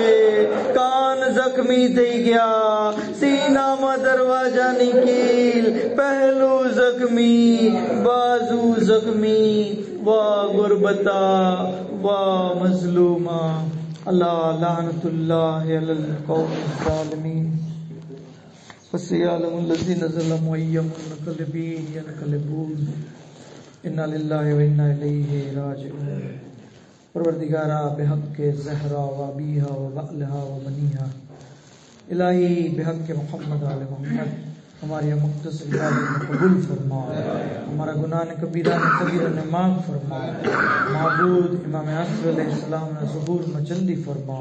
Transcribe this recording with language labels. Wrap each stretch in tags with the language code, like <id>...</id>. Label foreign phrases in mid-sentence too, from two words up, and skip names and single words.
<gu>કાન જખમી થઈ ગયા, સીનામાં દરવાજાની કીલ, પહેલું જખમી, બાજુ જખમી.</gu> <ar>وا غربتا، وا مظلوما. الله لعنة الله على القوم الظالمين. فَسَيَعْلَمُ الَّذِينَ ظَلَمُوا أَيَّ مُنقَلِبٍ يَنقلبون. اِنَّا لِلَّهِ وَإِنَّا إِلَيْهِ راجعون.</ar> <gu>પરવરદિગારા બહક કે</gu> <ar>زہرا و ابیہا و بعلہا و بنیہا،</ar> <gu>ઇલાહી બહક કે મોહમ્મદ આલે મોહમ્મદ અમારી મુકદ્દસ ઇબાદત કબૂલ ફરમા. અમારા ગુનાહે કબીરા ને માફ ફરમા. મઅબૂદ ઇમામે અસ્ર અલૈહિસ્સલામ ને ઝુહૂર માં જલ્દી ફરમા.</gu>